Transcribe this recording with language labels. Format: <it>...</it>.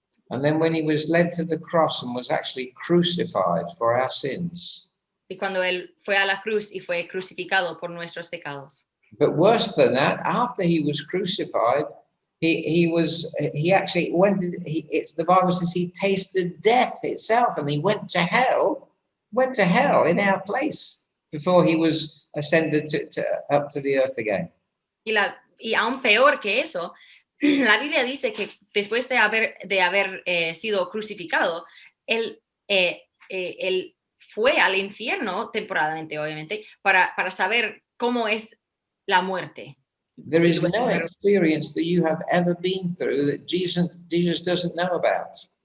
<en>And then when he was led to the cross and was actually crucified for our sins.</en> <es>Y cuando él fue a la cruz y fue crucificado por nuestros pecados.</es> <en>But worse than that, after he was crucified, he actually the Bible says he tasted death itself, and he went to hell in our place before he was ascended up to the earth again.</en> <es>Y aún peor que eso, la Biblia dice que después de haber sido crucificado, él fue al infierno temporalmente, obviamente, para saber cómo es la muerte.</es> <en>There is no experience that you have ever been through that Jesus doesn't know about.</en>